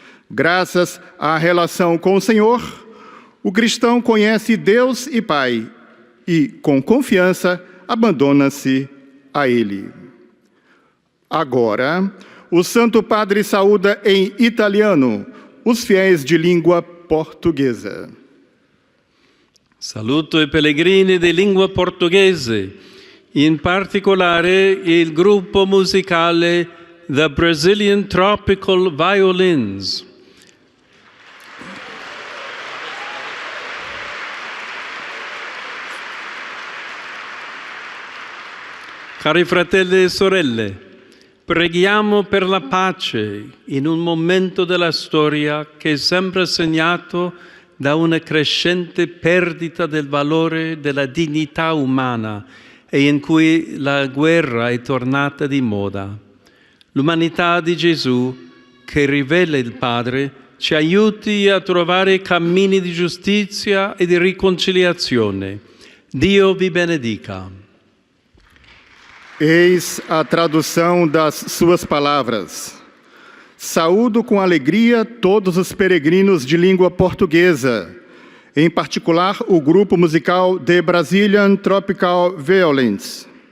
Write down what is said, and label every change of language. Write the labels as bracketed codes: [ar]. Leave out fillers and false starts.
[pt] Graças à relação com o Senhor, o cristão conhece Deus e Pai e, com confiança, abandona-se a Ele. Agora, o Santo Padre saúda em italiano os fiéis de língua portuguesa. [it] Saluto i pellegrini di lingua portoghese, in particolare il gruppo musicale The Brazilian Tropical Violins. Cari fratelli e sorelle, preghiamo per la pace in un momento della storia che sembra segnato da una crescente perdita del valore della dignità umana e in cui la guerra è tornata di moda. L'umanità di Gesù, che rivela il Padre, ci aiuti a trovare cammini di giustizia e di riconciliazione. Dio vi benedica. [pt] Eis a tradução das suas palavras. Saúdo com alegria todos os peregrinos de língua portuguesa, em particular o grupo musical The Brazilian Tropical Violins.